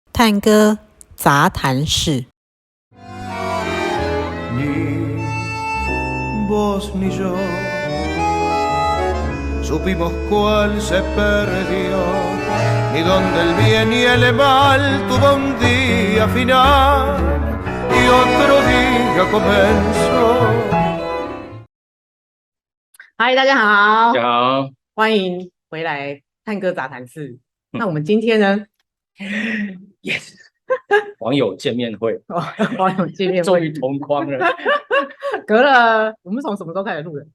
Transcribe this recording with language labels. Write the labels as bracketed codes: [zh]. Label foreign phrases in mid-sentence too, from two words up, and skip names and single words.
[zh] 探戈杂谈室。 [es] Ni vos ni yo supimos cuál se perdió, ni dónde el bien y el mal tuvo un día final y otro día comenzó。 [zh] 嗨，大家好，大家好，欢迎回来探戈杂谈室。那我们今天呢 yes， 网友见面会，网友见面会终于同框了。隔了，我们从什么时候开始录的？